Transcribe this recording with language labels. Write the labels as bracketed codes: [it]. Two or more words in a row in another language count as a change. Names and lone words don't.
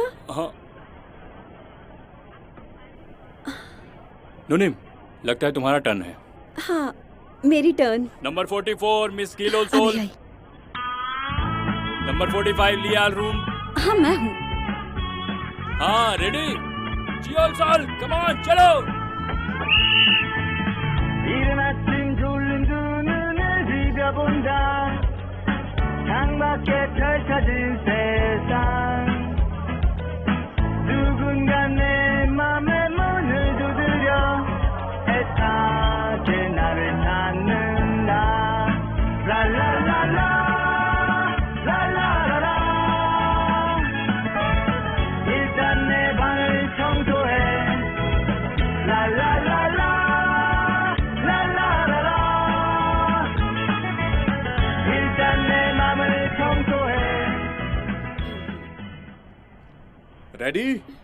[hi] हाँ नुनिम, लगता है तुम्हारा टर्न है। हाँ मेरी टर्न। नंबर 44 मिस गिलोसोल। नंबर 45 लियाल रूम। हाँ मैं हूँ। हाँ रेडी? जियोसोल, [en] come on [hi] चलो। [ko] 창밖에 펼쳐진 세상 누군가 내 맘에 문을 두드려 애타게 나를 찾는다 랄랄랄라 랄랄라라 일단 내 방을 청소해 랄랄랄라 [hi] रेडी?